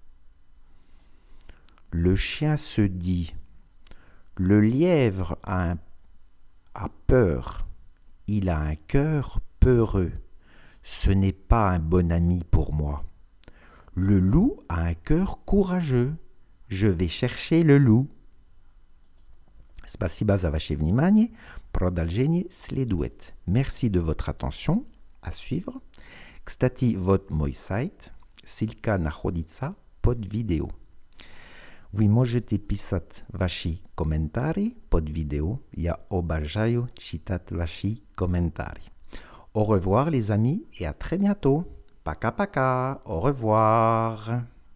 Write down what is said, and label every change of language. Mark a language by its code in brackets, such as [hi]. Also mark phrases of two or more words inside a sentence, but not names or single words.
[fr] Le chien se dit « Le lièvre a peur, il a un cœur peureux, ce n'est pas un bon ami pour moi. Le loup a un cœur courageux, je vais chercher le loup. » [ru] Спасибо за ваше внимание, продолжение следует. [fr] Merci de votre attention, à suivre. [ru] Kstati, вот мой сайт, ссылка находится под видео. Вы можете писать ваши комментарии под видео. Я обожаю читать ваши комментарии. [fr] Au revoir les amis et à très bientôt. [ru] Пока пока, [fr] au revoir.